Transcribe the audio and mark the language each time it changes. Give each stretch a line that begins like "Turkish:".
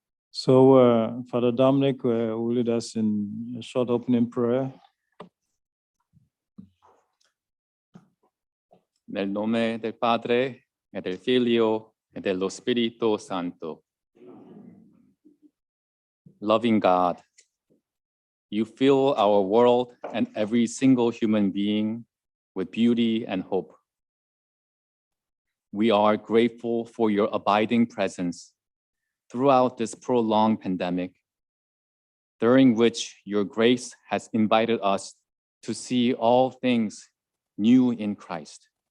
English: So Father Dominic will lead us in a short opening prayer.
Italian: Nel nome del Padre, e del Figlio, e dello Spirito Santo.
English: Loving God, you fill our world and every single human being with beauty and hope. We are grateful for your abiding presence throughout this prolonged pandemic, during which your grace has invited us to see all things new in Christ.